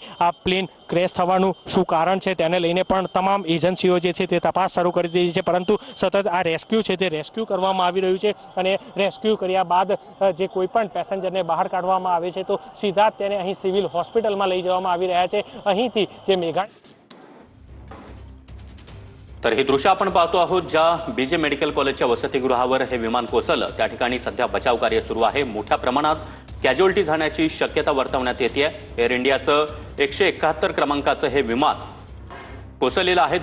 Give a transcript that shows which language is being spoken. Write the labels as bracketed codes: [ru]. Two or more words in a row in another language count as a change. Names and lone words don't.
[gu] આ પ્લેન ક્રેશ થવાનું શું કારણ છે તેને લઈને પણ તમામ એજન્સીઓ જે છે તે તપાસ શરૂ કરી દીધી છે, પરંતુ સતત આ રેસ્ક્યુ છે તે રેસ્ક્યુ કરવામાં આવી રહ્યું છે અને રેસ્ક્યુ કર્યા બાદ જે કોઈ પણ પેસેન્જરને બહાર કાઢવામાં આવે છે તો સીધા તેને અહીં સિવિલ હોસ્પિટલમાં લઈ જવામાં આવી રહ્યા છે। અહીંથી જે મેઘા [mr] तर हे दृश्य आपण पाहतो आहोत ज्या बीजे मेडिकल कॉलेजच्या वसतिगृहावर हे विमान कोसळलं त्या ठिकाणी सध्या बचाव कार्य सुरू आहे। मोठ्या प्रमाणात कॅज्युअल्टी झाण्याची शक्यता वर्तवण्यात येते। एअर इंडियाचं 171 क्रमांकाचं हे विमान कोसळलेलं आहे।